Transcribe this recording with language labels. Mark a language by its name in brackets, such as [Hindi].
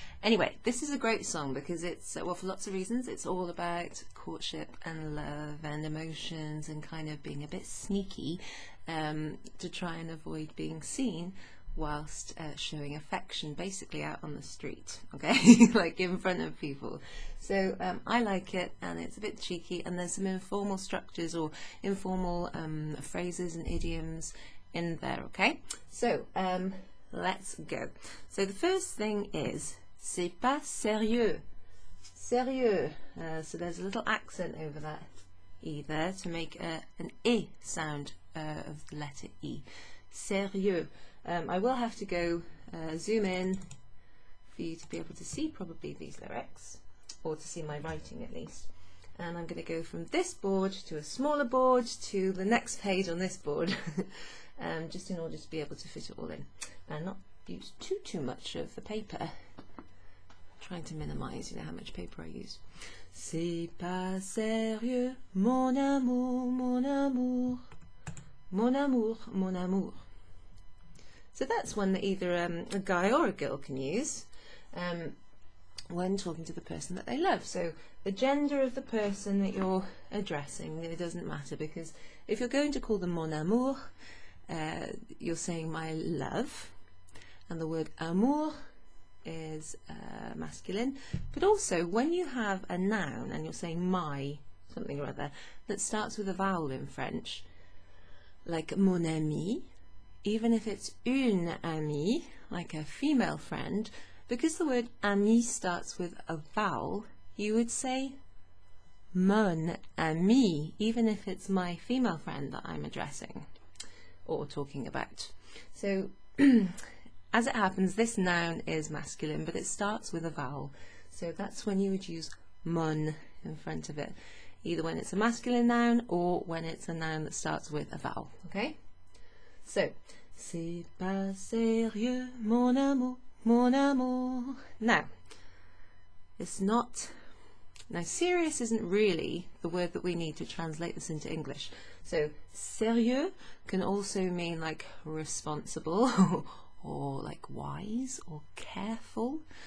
[English] Anyway, this is a great song because it's, well, for lots of reasons, it's all about courtship and love and emotions and kind of being a bit sneaky to try and avoid being seen whilst showing affection basically out on the street, okay, like in front of people. So I like it and it's a bit cheeky and there's some informal structures or informal phrases and idioms in there, okay? So let's go. So the first thing is [French] c'est pas sérieux. Sérieux. [English] So there's a little accent over that E there to make an I sound of the letter E. Sérieux. I will have to go zoom in for you to be able to see probably these lyrics, or to see my writing at least. And I'm going to go from this board to a smaller board to the next page on this board, just in order to be able to fit it all in and not use too much of the paper. I'm trying to minimise, how much paper I use. [French] C'est pas sérieux, mon amour, mon amour, mon amour, mon amour. [English] So that's one that either a guy or a girl can use when talking to the person that they love. So the gender of the person that you're addressing, it doesn't matter, because if you're going to call them [French] mon amour, [English] you're saying my love, and the word amour is masculine. But also when you have a noun and you're saying my something or other that starts with a vowel in French, like [French] mon ami, [English] even if it's [French] une amie, [English] like a female friend, because the word ami starts with a vowel, you would say mon ami, even if it's my female friend that I'm addressing or talking about. So as it happens, this noun is masculine, but it starts with a vowel. So that's when you would use mon in front of it, either when it's a masculine noun or when it's a noun that starts with a vowel, okay? [French] So, c'est pas sérieux, mon amour, mon amour. [English] Now, it's not, now serious isn't really the word that we need to translate this into English. So, sérieux can also mean like responsible or like wise or careful.